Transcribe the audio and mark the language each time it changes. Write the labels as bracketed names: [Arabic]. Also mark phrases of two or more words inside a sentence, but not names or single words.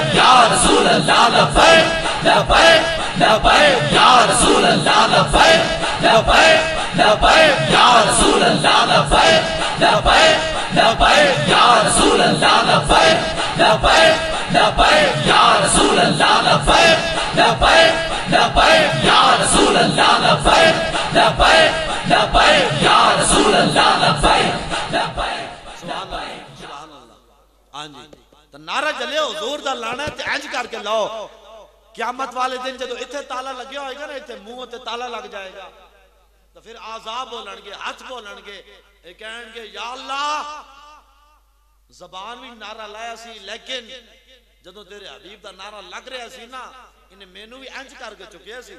[Arabic] يا رسول الله، لبيك لبيك لبيك يا رسول الله، لبيك لبيك لبيك يا رسول الله، لبيك لبيك لبيك يا رسول الله، لبيك لبيك لبيك يا رسول الله، لبيك لبيك لبيك يا رسول الله، لبيك لبيك لبيك يا رسول الله، لبيك لبيك سبحان الله سبحان الله. [Punjabi] ਹਾਂ ਜੀ, ਤਾਂ ਨਾਅਰਾ ਚੱਲੇ ਹਜ਼ੂਰ ਦਾ ਲਾਣਾ ਤੇ ਇੰਜ ਕਰਕੇ ਲਾਓ। ਕਿਆਮਤ ਵਾਲੇ ਦਿਨ ਜਦੋਂ ਇੱਥੇ ਤਾਲਾ ਲੱਗਿਆ ਹੋਏਗਾ ਨਾ, ਇੱਥੇ ਮੂੰਹ ਤੇ ਤਾਲਾ ਲੱਗ ਜਾਏਗਾ, ਤਾਂ ਫਿਰ ਆਜ਼ਾਬ ਬੋਲਣਗੇ, ਹੱਥ ਬੋਲਣਗੇ, ਏ ਕਹਿਣਗੇ [Arabic] يا الله [Punjabi] ਜ਼ਬਾਨ ਵੀ ਨਾਅਰਾ ਲਾਇਆ ਸੀ, ਲੇਕਿਨ ਜਦੋਂ ਤੇਰੇ ਹਬੀਬ ਦਾ ਨਾਅਰਾ ਲੱਗ ਰਿਹਾ ਸੀ ਨਾ, ਇਨ੍ਹੇਂ ਮੈਨੂੰ ਵੀ ਇੰਜ ਕਰਕੇ ਚੁੱਕਿਆ ਸੀ।